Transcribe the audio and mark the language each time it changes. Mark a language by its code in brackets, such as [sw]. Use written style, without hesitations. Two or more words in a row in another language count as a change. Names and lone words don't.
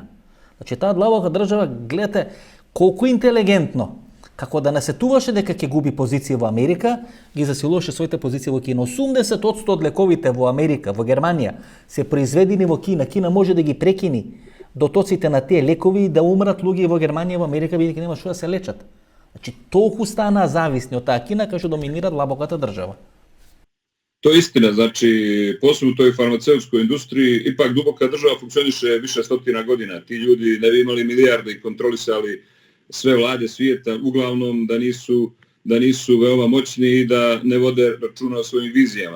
[mk] Значи таа длабока држава, гледате колку интелигентно, како да насетуваше дека ќе губи позиција во Америка, ги засилуваше своите позиции во Кина. 80% од лековите во Америка, во Германија, се произведени во Кина. Кина може да ги прекини дотоците на тие лекови и да умрат луѓе во Германија, во Америка, бидејќи нема што да се лечат. Znači, толку стана зависни од таа Кина кај што доминира длабоката држава. [sr] To je istina, znači posebno u toj farmaceutskoj industriji ipak duboka država funkcioniše više stotina godina. Ti ljudi ne bi imali milijarde i kontrolisali sve vlade svijeta, uglavnom da nisu veoma moćni i da ne vode računa o svojim vizijama.